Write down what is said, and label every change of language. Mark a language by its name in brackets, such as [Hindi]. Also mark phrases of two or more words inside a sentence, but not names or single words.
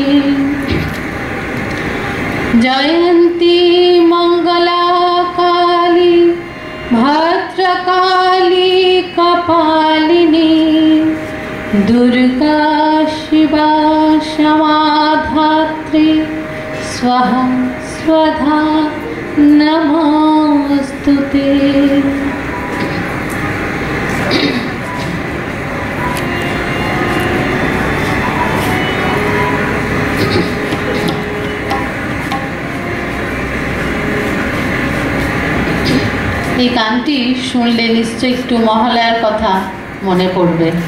[Sanskrit] जयन्ती मंगला काली भद्रकाली कपालिनी दुर्गा शिवा क्षमा धात्री स्वाहा स्वधा नमोस्तुते। [Bangla] এই গানটি শুনলে নিশ্চয়ই একটু মহালয়ার কথা মনে পড়বে।